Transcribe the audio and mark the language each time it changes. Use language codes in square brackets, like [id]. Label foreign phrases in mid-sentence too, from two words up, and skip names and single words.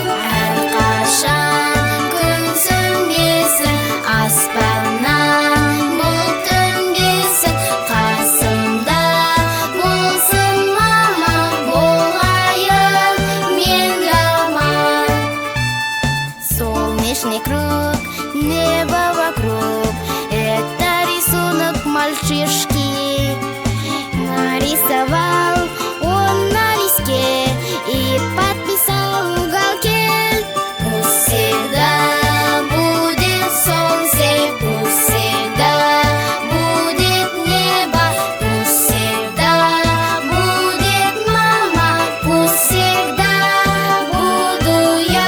[kk] Әрқашан күн сөнбесін, аспаннан бұлт төнбесін, қасымда болсын мама, болайын мен аман. [ru] Солнечный круг, небо вокруг, это рисунок мальчишки. Нарисовал он на листке и подписал в уголке. Пусть всегда будет солнце, пусть всегда будет небо, пусть всегда будет мама, пусть всегда буду я.